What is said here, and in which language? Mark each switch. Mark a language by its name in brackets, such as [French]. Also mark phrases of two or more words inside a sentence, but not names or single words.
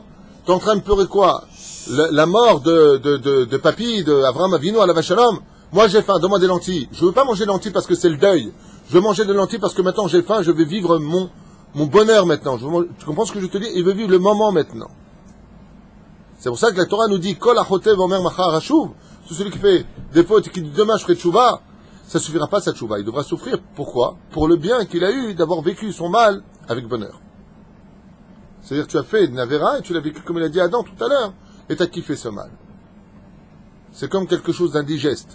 [French] T'es en train de pleurer quoi? La mort de papy, de Avraham Avinu à la Vachalom. Moi, j'ai faim, donne-moi des lentilles. Je veux pas manger des lentilles parce que c'est le deuil. Je veux manger des lentilles parce que maintenant j'ai faim, je veux vivre mon bonheur maintenant. Tu comprends ce que je te dis? Il veut vivre le moment maintenant. C'est pour ça que la Torah nous dit, [Hebrew] כל החוטא אומר מחר אשוב. [French] C'est celui qui fait des fautes et qui dit demain je ferai tchouva. Ça suffira pas sa tchouva. Il devra souffrir. Pourquoi? Pour le bien qu'il a eu d'avoir vécu son mal avec bonheur. C'est-à-dire que tu as fait une avéra et tu l'as vécu comme il a dit Adam tout à l'heure. Et tu as kiffé ce mal. c'est comme quelque chose d'indigeste.